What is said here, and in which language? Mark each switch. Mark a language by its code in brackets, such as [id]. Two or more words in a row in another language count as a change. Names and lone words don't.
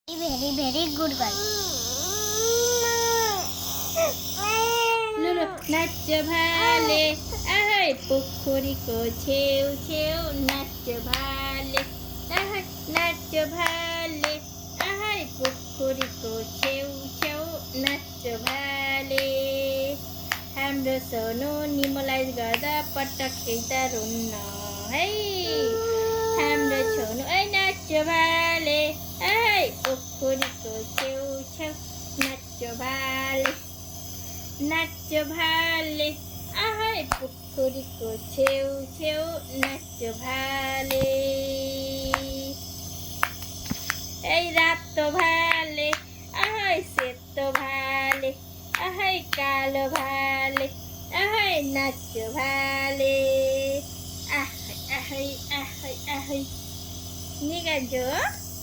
[en] very good girl. [ne] लुलु नाच भाले आहाय पुखुरी को छेउ छेउ नाच भाले आहाय नाच भाले आहाय पुखुरी को छेउ छेउ नाच भाले हाम्रो सोनु निमोलाइज गर्दा पटक्कै त रुन्न है हाम्रो छोनु ऐ नाच भाले आइ पुखुरीको छेउ छेउ नाच भाले आहाय पुखुरीको छेउ छेउ नाच भाले ऐ रातो भाले आहाय सेतो भाले आहाय कालो भाले आहाय नाच भाले आहाय आहाय आहाय आहाय निगाजो